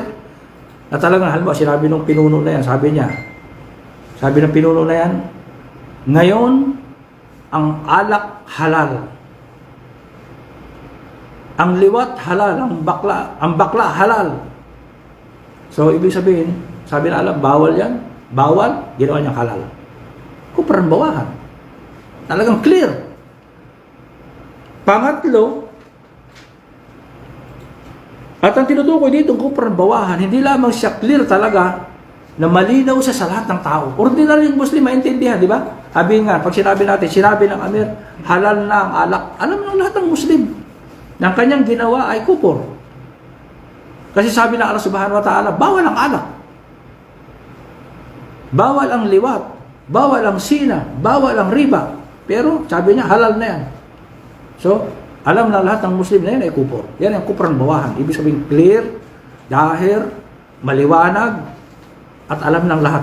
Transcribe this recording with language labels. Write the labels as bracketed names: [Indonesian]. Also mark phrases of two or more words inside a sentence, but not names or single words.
[Filipino] Na talagang halimbawa, sinabi ng pinuno na yan, sabi ng pinuno na yan, ngayon, ang alak halal. Ang liwat halal, ang bakla halal. So, ibig sabihin, sabi na alam, bawal yan, bawal, ginawa niyang halal. [Arabic] كفرا بواحا. [Filipino] Talagang clear. Pangatlo, at ang tinutukoy dito [Arabic] كفرا بواحا, [Filipino] hindi lamang siya clear talaga na malinaw siya sa lahat ng tao. Ordinaryong Muslim maintindihan, di ba? Sabi nga, pag sinabi ng Amir, halal na ang alak. Alam ng lahat ng Muslim na ang kanyang ginawa ay kufur. Kasi sabi ng Allah [Arabic] سبحانه وتعالى, [Filipino] bawal ang alak. Bawal ang liwat. Bawal ang sina. Bawal ang riba. Pero sabi niya, halal na yan. So, alam na lahat ng Muslim na yan ay kufur. Yan ang [Arabic] كفرا بواحا. [Filipino] Ibig sabihin clear, dahir, maliwanag, at alam ng lahat.